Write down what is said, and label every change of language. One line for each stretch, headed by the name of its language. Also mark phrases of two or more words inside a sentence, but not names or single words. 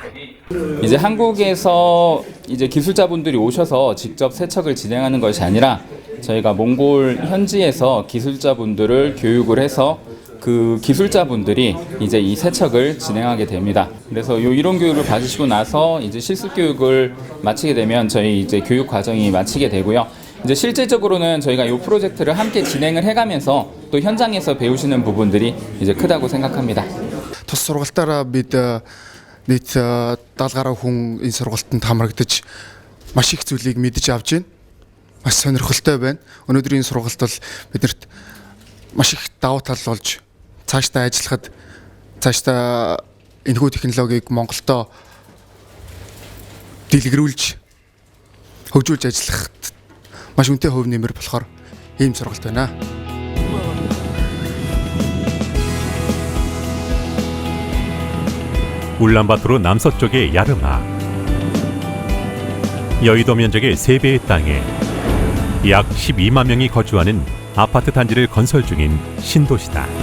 Korean: 이제 한국에서 이제 기술자분들이 오셔서 직접 세척을 진행하는 것이 아니라 저희가 몽골 현지에서 기술자분들을 교육을 해서 그 기술자분들이 이제 이 세척을 진행하게 됩니다. 그래서 요 이론 교육을 받으시고 나서 이제 실습 교육을 마치게 되면 저희 이제 교육 과정이 마치게 되고요. 이제 실제적으로는 저희가 이 프로젝트를 함께 진행을 해가면서 또 현장에서 배우시는 부분들이 이제 크다고 생각합니다.
Mongolian: Тус сургалтаараа бид нийт 70 гаруй хүн энэ сургалтанд хамрагдаж маш их зүйлийг мэдж авч байна. Маш сонирхолтой байна. Өнөөдрийн сургалт бол биднэрт маш их давуу тал болж цаашдаа ажиллахад цаашдаа энэхүү технологиг Монголдо дэлгэрүүлж хөгжүүлж ажиллахад маш үнэтэй хувь нэмэр болохоор ийм сургалт байна.
Korean: 울란바토르 남서쪽의 야르마. 여의도 면적의 3배의 땅에 약 12만 명이 거주하는 아파트 단지를 건설 중인 신도시다.